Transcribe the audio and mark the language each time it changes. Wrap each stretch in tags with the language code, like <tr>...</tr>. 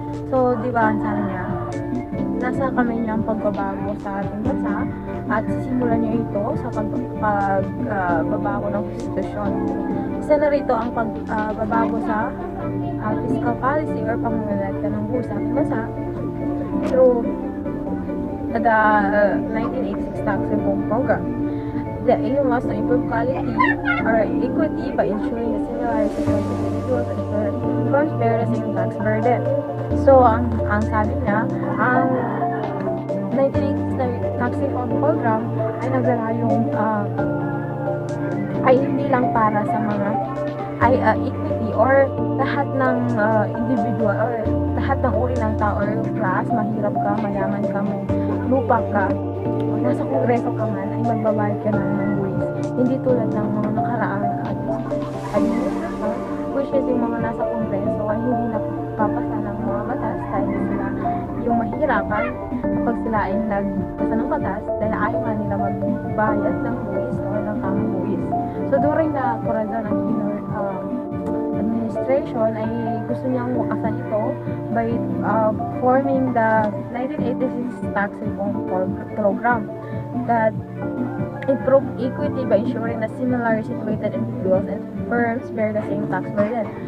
<tl>So, di ba, ang sabi niya, nasa kamay niya ang pagbabago sa ating bansa at sisimulan niya ito sa pagbabago ng konstitusyon. Isa na rito ang pagbabago sa fiscal policy or pangungulekta ng buwis sa ating bansa</tl> <en>through the 1986 tax reform program. The aim was to improve quality or equity by ensuring the similarity of individuals and firms bear the same tax burden.</en> <tl>So, ang sabi niya, ang 1986 tax reform program ay naglalayong ay hindi lang para sa mga equity or lahat ng individual or lahat ng uri ng tao or class, mahirap ka, mayaman ka, may lupa ka, o nasa kongreso ka man, ay magbabayad ka na ng buwis. Hindi tulad ng mga nakaraang administration, which is yung mga nasa kongreso ay hindi napapasa ng mga batas dahil sila yung mahirapan kapag sila ay nagpasa ng batas dahil ayaw nga nila magbayad ng buwis o ng tamang buwis.</tl> <en>So during the President Aquino administration</en> <tl>ay gusto niyang wakasan ito</tl> <en>by forming the 1986 tax reform program that improve equity by ensuring that similarly situated individuals and firms bear the same tax burden.</en>